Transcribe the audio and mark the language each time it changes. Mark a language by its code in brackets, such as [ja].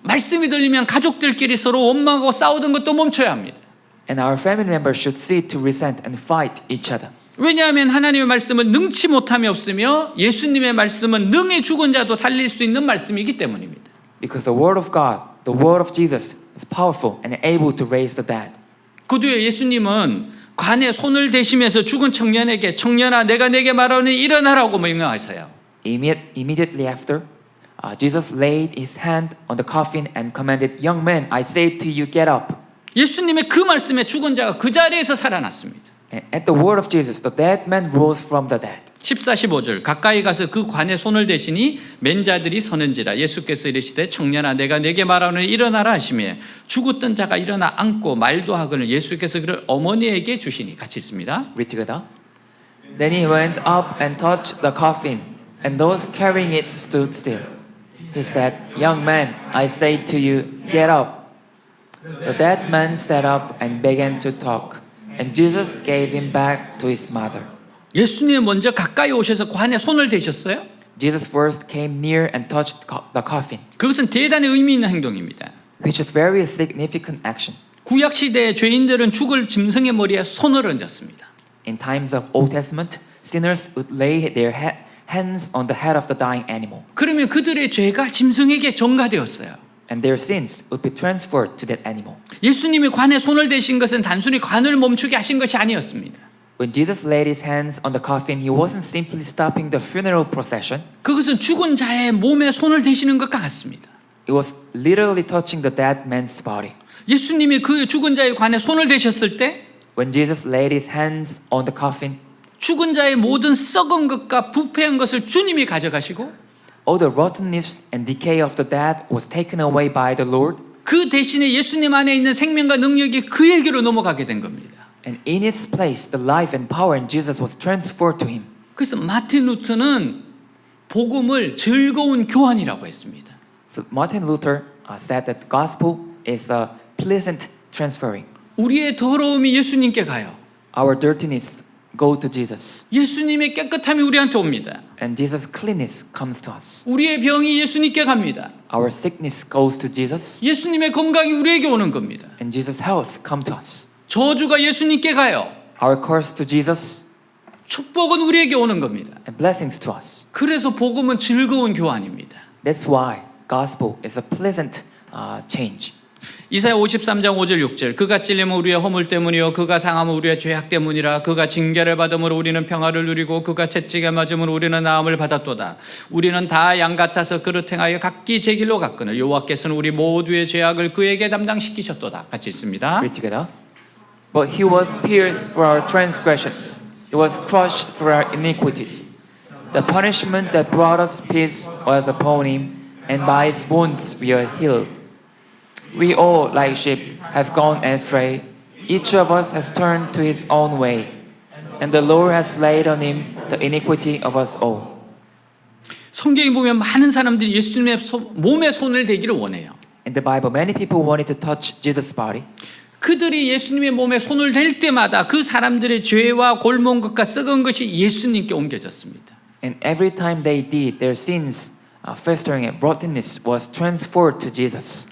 [ko] 말씀이 들리면 가족들끼리 서로 원망하고 싸우던 것도 멈춰야 합니다. [en] And our family members should cease to resent and fight each other. [ko] 왜냐하면 하나님의 말씀은 능치 못함이 없으며 예수님의 말씀은 능히 죽은 자도 살릴 수 있는 말씀이기 때문입니다. [en] Because the word of God, the word of Jesus, is powerful and able to raise the dead. [ko] 그 뒤에 예수님은 관에 손을 대시면서 죽은 청년에게 청년아 내가 내게 말하오니 일어나라고 명령하세요. [en] Immediately after, Jesus laid his hand on the coffin and commanded, "Young man, I say to you, get up." [ko] 예수님의 그 말씀에 죽은 자가 그 자리에서 살아났습니다. [en] And at the word of Jesus, the dead man rose from the dead. [ko] 14, 15절 가까이 가서 그 관에 손을 대시니 맨 자들이 서는지라 예수께서 이르시되 청년아 내가 내게 말하오니 일어나라 하시며 죽었던 자가 일어나 앉고 말도 하거늘 예수께서 그를 어머니에게 주시니 같이 읽습니다. [en] Read together. Then he went up and touched the coffin, and those carrying it stood still. He said, "Young man, I say to you, get up." The dead man sat up and began to talk, and Jesus gave him back to his mother. [ko] 예수님 먼저 가까이 오셔서 관에 손을 대셨어요. [en] Jesus first came near and touched the coffin, [ko] 그것은 대단히 의미 있는 행동입니다. [en] which is very significant action. [ko] 구약 시대의 죄인들은 죽을 짐승의 머리에 손을 얹었습니다. [en] In times of Old Testament, sinners would lay their hands on the head of the dying animal, [ko] 그러면 그들의 죄가 짐승에게 전가되었어요. [en] and their sins would be transferred to that animal. [ko] 예수님이 관에 손을 대신 것은 단순히 관을 멈추게 하신 것이 아니었습니다. [en] When Jesus laid his hands on the coffin, he wasn't simply stopping the funeral procession. [ko] 그것은 죽은 자의 몸에 손을 대시는 것과 같습니다. [en] It was literally touching the dead man's body. [ko] 예수님이 그 죽은 자의 관에 손을 대셨을 때 [en] When Jesus laid his hands on the coffin, [ko] 죽은 자의 모든 썩은 것과 부패한 것을 주님이 가져가시고 [en] all the rottenness and decay of the dead was taken away by the Lord, [ko] 그 대신에 예수님 안에 있는 생명과 능력이 그에게로 넘어가게 된 겁니다. [en] and in its place, the life and power in Jesus was transferred to him. [ko] 그래서 마틴 루터는 복음을 즐거운 교환이라고 했습니다. [en] So Martin Luther said that the gospel is a pleasant transferring. [ko] 우리의 더러움이 예수님께 가요. [en] Our dirtiness go to Jesus, [ko] 예수님의 깨끗함이 우리한테 옵니다. [en] and Jesus' cleanness comes to us. [ko] 우리의 병이 예수님께 갑니다. [en] Our sickness goes to Jesus, [ko] 예수님의 건강이 우리에게 오는 겁니다. [en] and Jesus' health come to us. [ko] 저주가 예수님께 가요. [en] Our curse to Jesus, [ko] 축복은 우리에게 오는 겁니다. [en] and blessings to us. [ko] 그래서 복음은 즐거운 교환입니다. [en] That's why gospel is a pleasant change. [ko] 이사야 53장 5절 6절 그가 찔림은 우리의 허물 때문이요 그가 상함은 우리의 죄악 때문이라 그가 징계를 받음으로 우리는 평화를 누리고 그가 채찍에 맞음으로 우리는 나음을 받았도다. 우리는 다 양 같아서 그릇 행하여 각기 제 길로 갔거늘 여호와께서는 우리 모두의 죄악을 그에게 담당시키셨도다. 같이 있습니다. [en] Read together. But he was pierced for our transgressions, he was crushed for our iniquities. The punishment that brought us peace was upon him, and by his wounds we are healed. We all, like sheep, have gone astray. Each of us has turned to his own way, and the Lord has laid on him the iniquity of us all. [ko] 성경에 보면 많은 사람들이 예수님의 몸에 손을 대기를 원해요. [en] In the Bible, many people wanted to touch Jesus' body. [ko] 그들이 예수님의 몸에 손을 댈 때마다 그 사람들의 죄와 골몬 것과 썩은 것이 예수님께 옮겨졌습니다. [en] And every time they did, their sins, festering and rottenness was transferred to Jesus.